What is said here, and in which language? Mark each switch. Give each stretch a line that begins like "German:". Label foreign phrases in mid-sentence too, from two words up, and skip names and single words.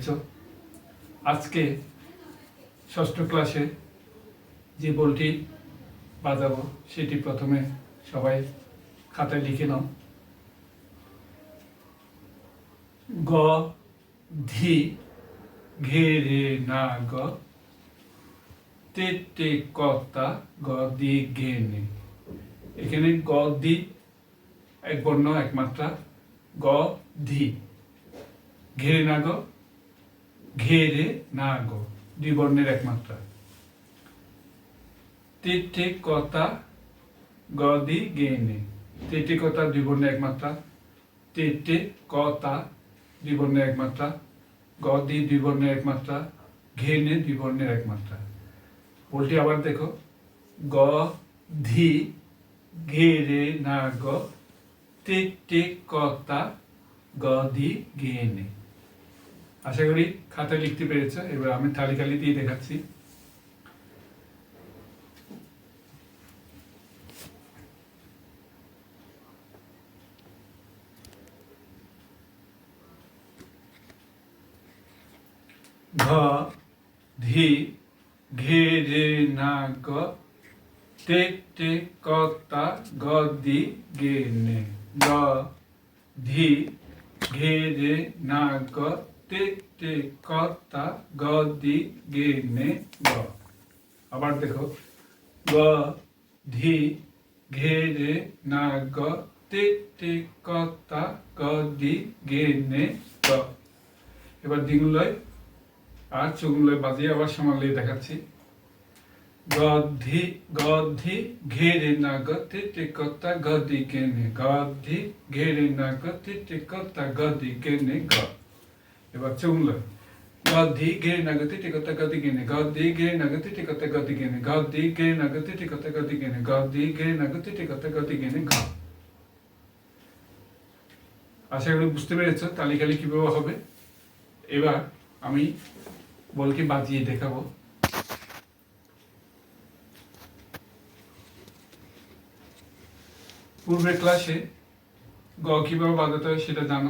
Bangla: আজকে ষষ্ঠ ক্লাসে যে বলটি বাজাবো সেটি প্রথমে সবাই খাতায় লিখে নাও। গ ধি ঘে রে না গ তে তে কতা গ দি ঘে নে। এখানে গ দি এক বর্ণ এক মাত্রা, গ ধি ঘে রে না গ ঘে রে না গ দুই বর্ণের এক মাত্রা। তে তে কতা গ দি ঘে নে। তে তে কতা দুই বর্ণের এক মাত্রা, তে তে কতা দুই বর্ণের এক মাত্রা, গ দি দুই বর্ণের এক মাত্রা, ঘে নে দুই বর্ণের এক মাত্রা। বলটি আবার দেখো, গ ধি ঘে রে না গ তে তে কতা গ দি ঘে নে। আশা করি খাতায় লিখতে পেরেছ। এবার আমি তালিকালি দিয়ে দেখাচ্ছি। ঘ ধি ঘে রে না গ তে তে কতা গ দি ঘে নে। গ ধি ঘে রে না গ তে তে কতা গ দি ঘে নে গ। আবার দেখো, গ ধি ঘে রে না গ তে তে কতা গ দি ঘে নে গ। এবার দ্বিগুণলয় আর চৌগুণলয় বাজিয়ে আবার সমানলয় দেখাচ্ছি। গ ধি ঘে রে না গ তে তে কতা গ দি ঘে নে। গ ধি ঘে রে না গ তে তে কতা গ দি ঘে নে গ। এবার চৌগুণলয়, গ ধি ঘে রে না গ তে তে কতা গ দি ঘে নে। গ ধি ঘে রে না গ তে তে কতা গ দি ঘে নে। গ ধি ঘে রে না গ তে তে কতা গ দি ঘে নে। গ ধি ঘে রে না গ তে তে কতা গ দি ঘে নে ঘ। আশা করি বুঝতে পেরেছ তালিকালি কিভাবে হবে। এবার আমি বলকে বাজিয়ে দেখাবো। পূর্বের ক্লাসে গ কিভাবে বাজাতে হয় সেটা জানো।